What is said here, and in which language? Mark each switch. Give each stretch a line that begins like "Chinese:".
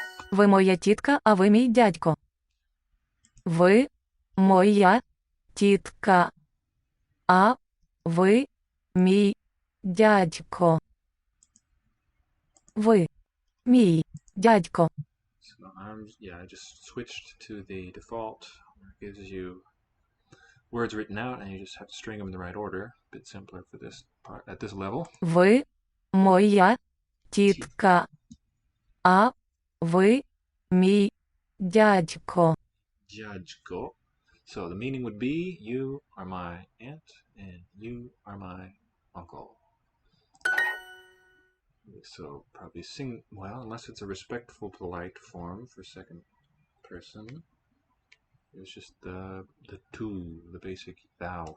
Ukrainian: Ви моя тітка, а ви мій дядько. Ви моя тітка, а ви мій дядько. Ви мій дядько.
English: So I just switched to the default. It gives you words written out, and you just have to string them in the right order. A bit simpler for this part at this level.
Ukrainian: Ви моя тітка, а ви мій дядько. Jajko.
English: So the meaning would be, you are my aunt, and you are my uncle. So probably sing, well, unless it's a respectful, polite form for second person. It's just the tu, the basic thou.